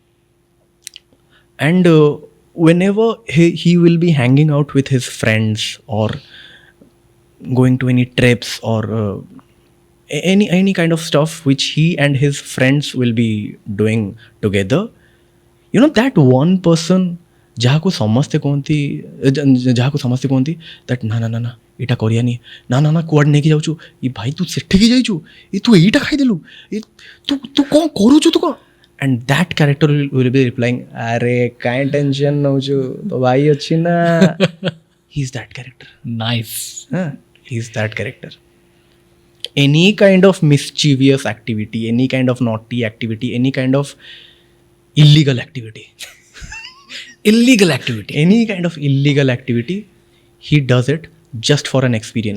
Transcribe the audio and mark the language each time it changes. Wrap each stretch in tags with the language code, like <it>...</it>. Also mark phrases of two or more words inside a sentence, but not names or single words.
<en>And whenever he will be hanging out with his friends or going to any trips or any kind of stuff which he and his friends will be doing together, you know, that one person</en> <or>ଯାହାକୁ ସମସ୍ତେ କୁହନ୍ତି that ନା ଏଇଟା କରିବାନି ନା କୁଆଡ଼େ ନେଇକି ଯାଉଛୁ ଏ ଭାଇ ତୁ ସେଠିକି ଯାଇଛୁ ଏ ତୁ ଏଇଟା ଖାଇଦେଲୁ ଏ ତୁ କ'ଣ କରୁଛୁ ତୁ କ'ଣ,</or> <en>and that character will be replying</en> <or>ଆରେ କାଇଁ ଟେନସନ୍ ନଉଛୁ ତୋ ଭାଇ ଅଛି ନା.</or> <en>He's that character. Nice. He's that character. Any kind of mischievous activity, any kind of naughty activity, any kind of illegal activity, any kind of illegal activity, he does it just for an experience.</en>